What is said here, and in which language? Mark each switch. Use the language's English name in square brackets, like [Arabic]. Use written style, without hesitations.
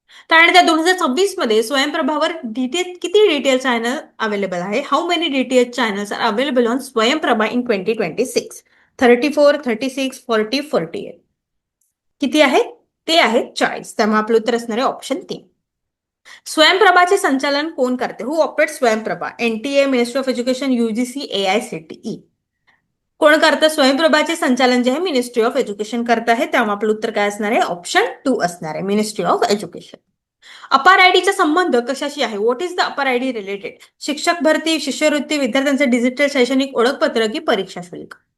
[Marathi] त्यानंतर 2026 मध्ये स्वयंप्रभावर किती डिटेल चॅनल अवेलेबल आहे? [English] How many detail channels are available on Swayamprabha in 2026? [Marathi] 34, 36, 40, 48. किती आहे? ते आहे 40. त्यामुळे आपलं उत्तर असणार आहे ऑप्शन 3. स्वयंप्रभाचे संचालन कोण करते? [English] Who operate Swayamprabha? NTA, ministry of education, UGC, AICTE. [Marathi] कोण करतं? स्वयंप्रभाचे संचालन जे आहे मिनिस्ट्री ऑफ एज्युकेशन करत आहे. त्यामुळे आपलं उत्तर काय असणार आहे? ऑप्शन 2 असणार आहे, मिनिस्ट्री ऑफ एज्युकेशन. अपार आयडीचा संबंध कशाशी आहे? [English] What is the Apaar ID related? [Marathi] शिक्षक भरती, शिष्यवृत्ती, विद्यार्थ्यांचे डिजिटल शैक्षणिक ओळखपत्र की परीक्षा शुल्क?